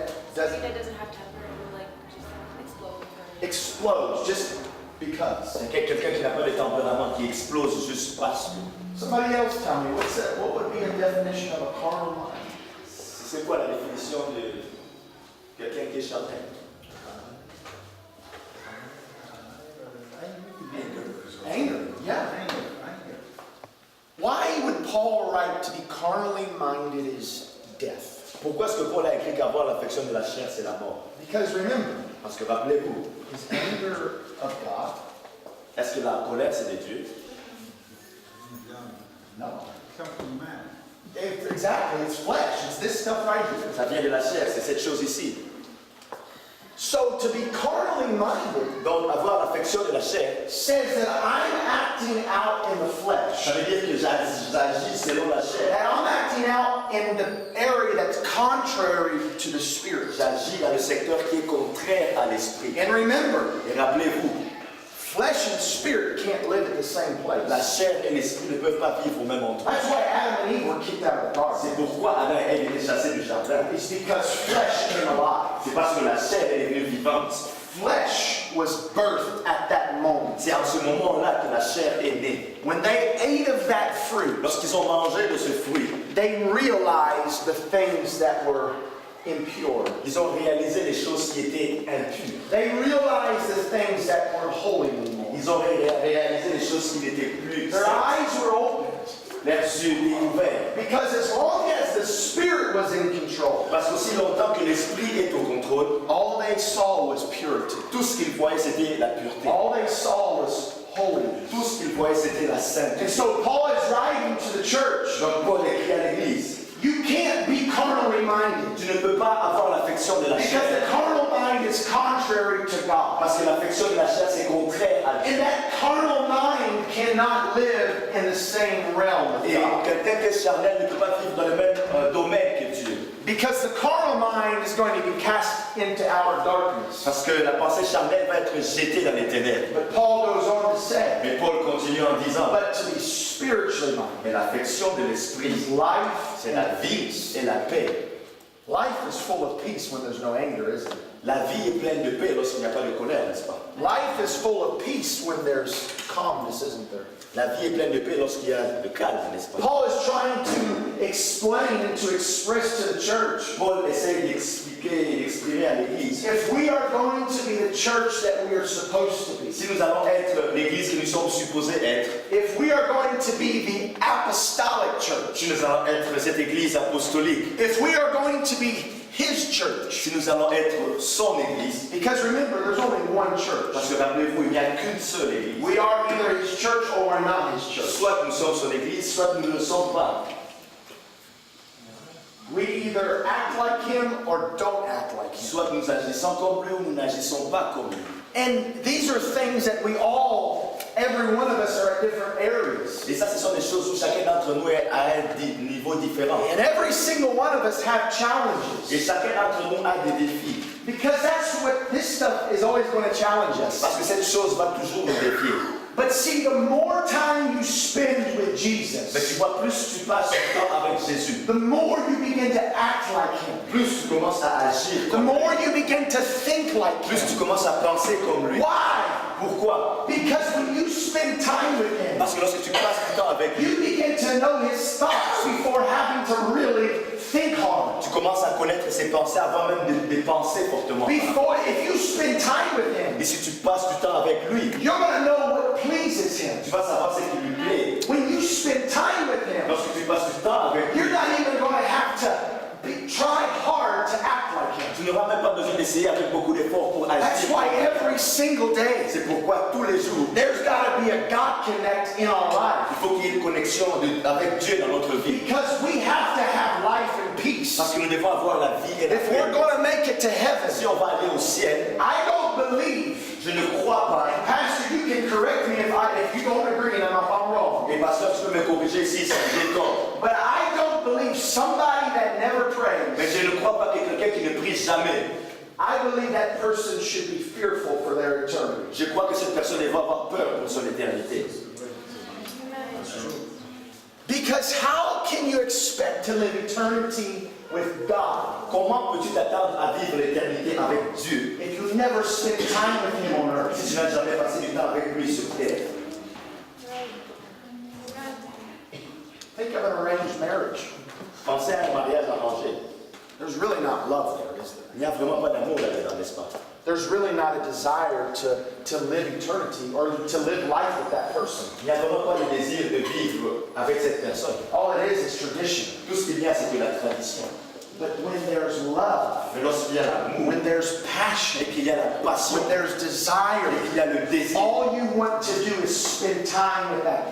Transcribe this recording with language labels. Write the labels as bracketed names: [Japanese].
[English] have temper. Somebody that doesn't have temper who like just explode. explodes just because. [French] Quelqu'un qui n'a pas de tempérament, qui explose juste parce que. [English] Somebody else tell me, what would be a definition of a carnal mind? [French] C'est quoi la définition de quelqu'un qui est charnel? [English] Anger. Yeah, anger. Why would Paul write to be carnally minded is death? [French] Pourquoi est-ce que Paul a écrit qu'avoir l'affection de la chair, c'est la mort? [English] Because remember, [French] Parce que rappelez-vous, [English] is anger of God? [French] est-ce que la colère, c'est de Dieu? [English] No. Exactly, it's flesh. It's this stuff right here. [French] Ça vient de la chair, c'est cette chose ici. [English] So to be carnally minded [French] Donc, avoir l'affection de la chair, [English] says that I'm acting out in the flesh. [French] ça veut dire que j'agis selon la chair. [English] That I'm acting out in the area that's contrary to the spirit. [French] J'agis dans le secteur qui est contraire à l'esprit. [English] And remember, [French] Et rappelez-vous, [English] flesh and spirit can't live at the same place. [French] la chair et l'esprit ne peuvent pas vivre au même endroit. [English] That's why Adam and Eve were kicked out of the [French] C'est [English] garden. [French] pourquoi Adam et Ève étaient chassés du jardin. [English] It's because flesh came alive. [French] C'est parce que la chair elle est devenue vivante. [English] Flesh was birthed at that moment. [French] C'est en ce moment-là que la chair est née. [English] When they ate of that fruit, [French] Lorsqu'ils ont mangé de ce fruit, [English] they realized the things that were impure. [French] ils ont réalisé les choses qui étaient impures. [English] They realized the things that weren't holy anymore. [French] Ils ont réalisé les choses qui n'étaient plus [English] Their [French] saintes. [English] eyes were opened. [French] Leurs yeux étaient ouverts. [English] Because as long as the Spirit was in control, [French] Parce qu'aussi longtemps que l'esprit est au contrôle, [English] all they saw was purity. [French] tout ce qu'ils voyaient c'était la pureté. [English] All they saw was holiness. [French] Tout ce qu'ils voyaient c'était la sainteté. [English] And so Paul is writing to the church. [French] Donc Paul écrit à l'église, [English] You can't be carnally minded. [French] tu ne peux pas avoir l'affection de la [English] Because [French] chair. [English] the carnal mind is contrary to God. [French] Parce que l'affection de la chair c'est contraire à Dieu. [English] And that carnal mind cannot live in the same realm [French] Et [English] of God. [French] quelqu'un qui est charnel ne peut pas vivre dans le même domaine que Dieu. [English] Because the carnal mind is going to be cast into outer darkness. [French] Parce que la pensée charnelle va être jetée dans les ténèbres. [English] But Paul goes on to say, [French] Mais Paul continue en disant, [English] but to be spiritually minded [French] mais l'affection de l'esprit, [English] is life [French] c'est la vie et la paix. [English] Life is full of peace when there's no anger, isn't it? [French] La vie est pleine de paix lorsqu'il n'y a pas de colère, n'est-ce pas? [English] Life is full of peace when there's calmness, isn't there? [French] La vie est pleine de paix lorsqu'il y a le calme, n'est-ce pas? [English] Paul is trying to explain and to express to the church, [French] Paul essaie d'expliquer et d'exprimer à l'Église. [English] if we are going to be the church that we are supposed to be, [French] Si nous allons être l'Église que nous sommes supposés être, [English] if we are going to be the apostolic church, [French] si nous allons être cette Église apostolique, [English] if we are going to be his church, [French] si nous allons être son Église, [English] because remember, there's only one church. [French] parce que rappelez-vous, il n'y a qu'une seule Église. [English] We are either his church or we're not his church. [French] Soit nous sommes son Église, soit nous ne le sommes pas. [English] We either act like him or don't act like him. [French] Soit nous agissons comme lui ou nous n'agissons pas comme lui. [English] And these are things that we all, every one of us are at different areas. [French] Et ça, ce sont des choses où chacun d'entre nous est à un niveau différent. [English] And every single one of us have [French] Et [English] challenges. [French] chacun d'entre nous a des défis. [English] Because that's what this stuff is always going to challenge us. [French] Parce que cette chose va toujours nous défier. [English] But see, the more time you spend with [French] Mais [English] Jesus, [French] tu vois, plus tu passes du temps avec Jésus, [English] the more you begin to act like him. [French] plus tu commences à agir [English] The [French] comme lui. [English] more you begin to think like [French] Plus tu [English] him. [French] commences à penser comme lui. [English] Why? [French] Pourquoi? [English] Because when you spend time with him, [French] Parce que lorsque tu passes du temps avec lui, [English] you begin to know his thoughts before having to really think hard. [French] tu commences à connaître ses pensées avant même de penser fortement. [English] Before, if you spend time with him, [French] Et si tu passes du temps avec lui, [English] you're going to know what pleases him. [French] tu vas savoir ce qui lui plaît. [English] When you spend time with him, [French] Lorsque tu passes du temps avec lui, [English] you're not even going to have to try hard to act like him. [French] tu n'auras même pas besoin d'essayer avec beaucoup d'efforts pour [English] That's [French] agir. [English] why every single day, [French] C'est pourquoi tous les jours, [English] there's got to be a God connect in our [French] il [English] life. [French] faut qu'il y ait une connexion avec Dieu dans notre vie. [English] Because we have to have life and peace. [French] Parce que nous devons avoir la vie et la [English] If we're [French] paix. [English] going to make it to heaven, [French] Si on va aller au ciel, [English] I don't believe, [French] je ne crois pas. [English] and Pastor, you can correct me if you don't agree and if I'm wrong, [French] Et pasteur, tu peux me corriger si j'ai tort. [English] but I don't believe somebody that never prays, [French] Mais je ne crois pas que quelqu'un qui ne prie jamais. [English] I believe that person should be fearful for their eternity. [French] Je crois que cette personne elle va avoir peur pour son éternité. [English] Because how can you expect to live eternity with God [French] Comment peux-tu t'attendre à vivre l'éternité avec Dieu [English] if you never spend time with Him on earth? [French] si tu n'as jamais passé du temps avec lui sur terre? [English] Think of an arranged marriage. [French] Pensez à un mariage arrangé. [English] There's really not love there, is there? [French] Il n'y a vraiment pas d'amour là-dedans, n'est-ce pas? [English] There's really not a desire to live eternity or to live life with that person. [French] Il n'y a vraiment pas le désir de vivre avec cette personne. [English] All it is tradition. [French] Tout ce qu'il y a, c'est que la tradition. [English] But when there's love, [French] Mais lorsqu'il y a l'amour, [English] when there's passion, [French] et qu'il y a la passion, [English] when there's desire, [French] et qu'il y a le désir, [English] all you want to do is spend time with that